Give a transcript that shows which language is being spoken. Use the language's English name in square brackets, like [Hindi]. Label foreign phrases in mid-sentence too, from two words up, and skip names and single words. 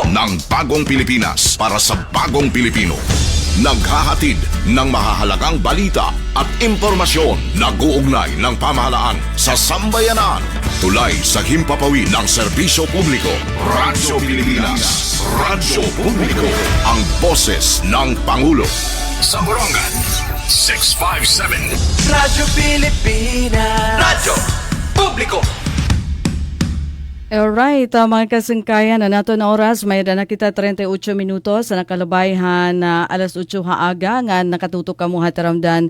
[Filipino] ng bagong Pilipinas para sa bagong Pilipino. Naghahatid ng mahahalagang balita at impormasyon na guugnay ng pamahalaan sa sambayanan. Tulay sa himpapawid ng serbisyo publiko. Radyo Pilipinas, Radyo Publiko, ang boses ng Pangulo. Sa Borongan, 657. Radyo Pilipinas, Radyo Publiko. [Waray] Alright, mga kasangkayan, na nato na oras, may na kita 38 minutos sa nakalabayhan na alas 8 haaga nga nakatutok ka mo hataramdan.